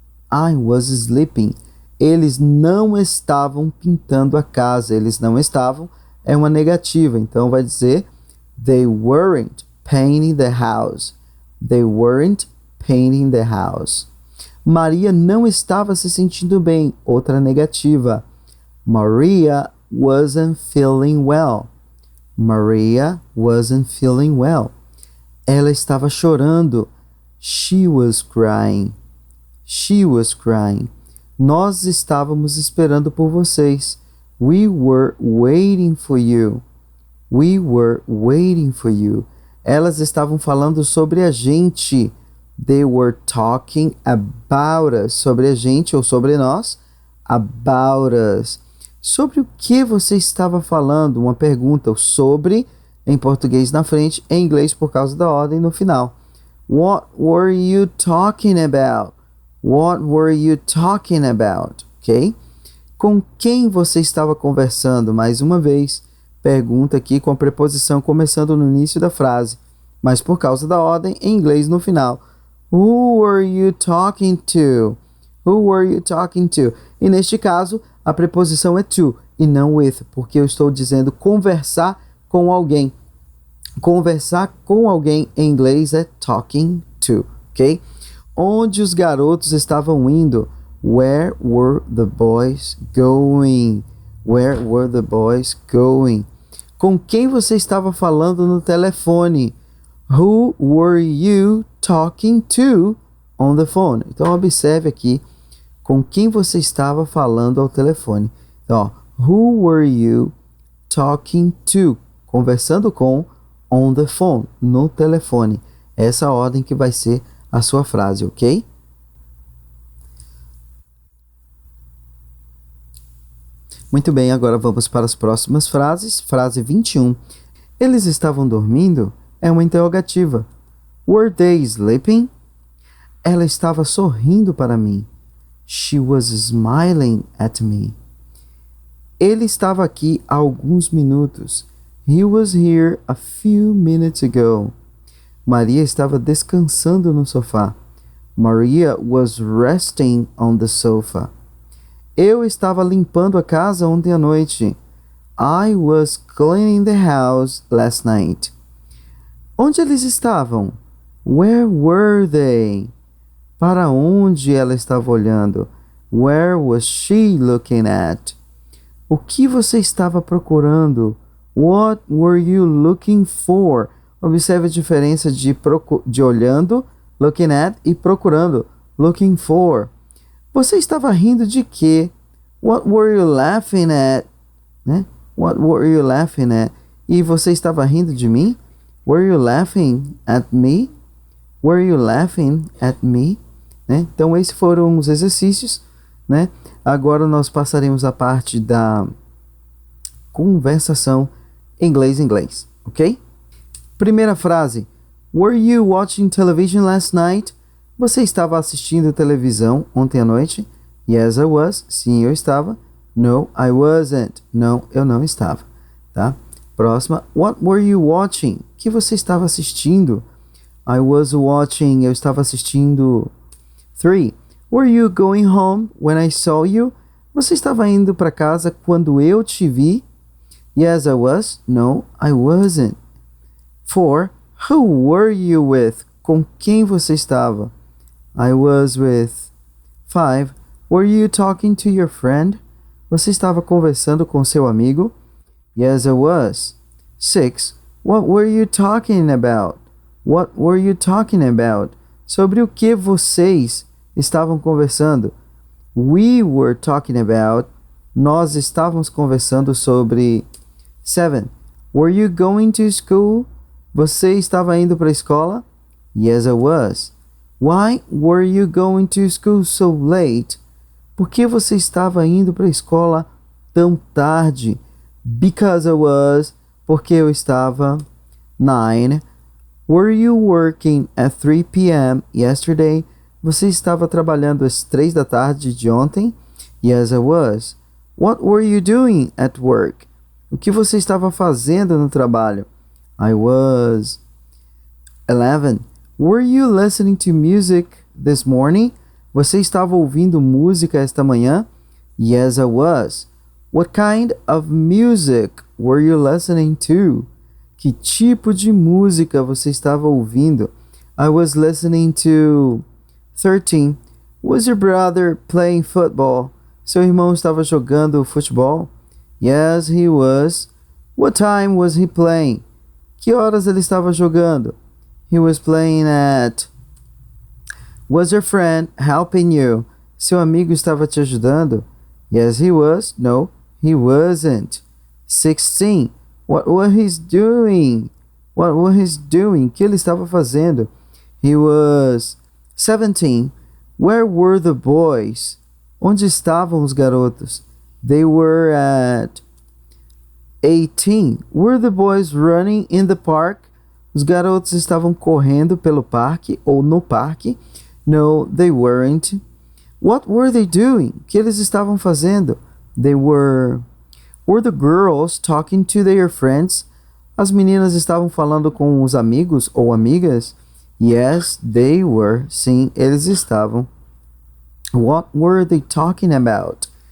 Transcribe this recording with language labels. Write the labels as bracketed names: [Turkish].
[English] I was sleeping. [Portuguese] Eles não estavam pintando a casa. Eles não estavam é uma negativa. Então vai dizer [English] They weren't painting the house. They weren't painting the house. [Portuguese] Maria não estava se sentindo bem. Outra negativa. [English] Maria wasn't feeling well. Maria wasn't feeling well. [Portuguese] Ela estava chorando. [English] She was crying. She was crying. [Portuguese] Nós estávamos esperando por vocês. [English] We were waiting for you. We were waiting for you. [Portuguese] Elas estavam falando sobre a gente. [English] They were talking about us. [Portuguese] Sobre a gente ou sobre nós. [English] About us. [Portuguese] Sobre o que você estava falando? Uma pergunta. Sobre em português na frente, em inglês por causa da ordem no final. [English] What were you talking about? What were you talking about? Ok? [Portuguese] Com quem você estava conversando? Mais uma vez, pergunta aqui com a preposição começando no início da frase, mas por causa da ordem, em inglês no final. [English] Who were you talking to? Who were you talking to? [Portuguese] E neste caso, a preposição é to e não with, porque eu estou dizendo conversar com alguém. Conversar com alguém em inglês é talking to, ok? Onde os garotos estavam indo? [English] Where were the boys going? Where were the boys going? [Portuguese] Com quem você estava falando no telefone? [English] Who were you talking to on the phone? [Portuguese] Então observe aqui com quem você estava falando ao telefone. [English] Então, who were you talking to? [Portuguese] Conversando com [English] on the phone, [Portuguese] no telefone. Essa ordem que vai ser a sua frase, ok? Muito bem, agora vamos para as próximas frases. Frase 21. Eles estavam dormindo? É uma interrogativa. [English] Were they sleeping? [Portuguese] Ela estava sorrindo para mim. [English] She was smiling at me. [Portuguese] Ele estava aqui há alguns minutos. [English] He was here a few minutes ago. [Portuguese] Maria estava descansando no sofá. [English] Maria was resting on the sofa. [Portuguese] Eu estava limpando a casa ontem à noite. [English] I was cleaning the house last night. [Portuguese] Onde eles estavam? [English] Where were they? [Portuguese] Para onde ela estava olhando? [English] Where was she looking at? [Portuguese] O que você estava procurando? [English] What were you looking for? [Portuguese] Observe a diferença de olhando, looking at, e procurando, looking for. Você estava rindo de quê? [English] What were you laughing at? Né? What were you laughing at? [Portuguese] E você estava rindo de mim? [English] Were you laughing at me? Were you laughing at me? [Portuguese] Né? Então, esses foram os exercícios. Né? Agora nós passaremos a parte da conversação inglês-inglês, ok? Primeira frase. [English] Were you watching television last night? [Portuguese] Você estava assistindo televisão ontem à noite? [English] Yes, I was. [Portuguese] Sim, eu estava. [English] No, I wasn't. [Portuguese] Não, eu não estava. Tá? Próxima. [English] What were you watching? [Portuguese] Que você estava assistindo? [English] I was watching. [Portuguese] Eu estava assistindo. [English] 3. Were you going home when I saw you? [Portuguese] Você estava indo para casa quando eu te vi? [English] Yes, I was. No, I wasn't. 4. Who were you with? [Portuguese] Com quem você estava? [English] I was with. 5. Were you talking to your friend? [Portuguese] Você estava conversando com seu amigo? [English] Yes, I was. 6. What were you talking about? What were you talking about? [Portuguese] Sobre o que vocês estavam conversando? [English] We were talking about. [Portuguese] Nós estávamos conversando sobre. 7. [English] Were you going to school? [Portuguese] Você estava indo para a escola? [English] Yes, I was. Why were you going to school so late? [Portuguese] Por que você estava indo para a escola tão tarde? [English] Because I was. [Portuguese] Porque eu estava. [English] 9. Were you working at 3 p.m. yesterday? [Portuguese] Você estava trabalhando às 3 da tarde de ontem? [English] Yes, I was. What were you doing at work? [Portuguese] O que você estava fazendo no trabalho? [English] I was. 11. Were you listening to music this morning? [Portuguese] Você estava ouvindo música esta manhã? [English] Yes, I was. What kind of music were you listening to? [Portuguese] Que tipo de música você estava ouvindo? [English] I was listening to. 13. Was your brother playing football? [Portuguese] Seu irmão estava jogando futebol? [English] Yes, he was. What time was he playing? [Portuguese] Que horas ele estava jogando? [English] He was playing at. Was your friend helping you? [Portuguese] Seu amigo estava te ajudando? [English] Yes, he was. No, he wasn't. 16. What was he doing? What was he doing? [Portuguese] Que ele estava fazendo? [English] He was. [Portuguese] 17. [English] Where were the boys? [Portuguese] Onde estavam os garotos? [English] They were at. 18. Were the boys running in the park? [Portuguese] Os garotos estavam correndo pelo parque ou no parque? [English] No, they weren't. What were they doing? [Portuguese] O que eles estavam fazendo? [English] They were... Were the girls talking to their friends? [Portuguese] As meninas estavam falando com os amigos ou amigas? [English] Yes, they were. [Portuguese] Sim, eles estavam. [English] What were they talking about?